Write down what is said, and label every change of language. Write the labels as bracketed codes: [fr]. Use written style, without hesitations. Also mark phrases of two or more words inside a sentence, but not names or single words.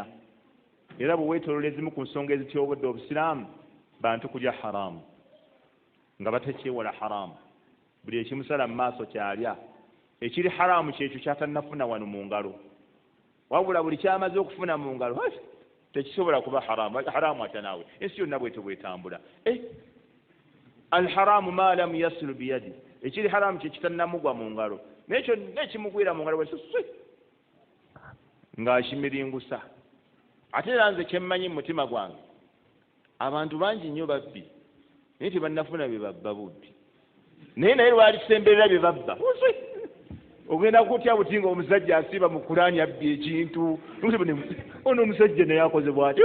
[lg] era bwe weetolola ezimu ku nsonga ezityobodde obusiraamu, bantu kulya haramu nga batekyewala haramu. buli ekimusala mu maaso kyalya. ekiri haramu kyekyo kyatannafuna wano mu ngalo, wabula buli kyamaze okufuna mu ngalo tekisobola kuba haramu. haramu ate naawe ensi yonna bwetyo bwetambula. [ar] الحرام ما لم يصل بيدي, [lg] ekiri haramu kyekitannamugwa mu ngalo, nekyo nekimugwira mu ngalo ng'akimiringusa. ate era nze kyemmanyi mu mutima gwange, abantu bangi nnyo babbi naye tebannafuna bye babba bubbi. naye lwali kisemberera bye babba, ogenda kutya buti nga omusajja asiiba mu Kulaani abbye ekintu, ono omusajja naye akoze bw'ati.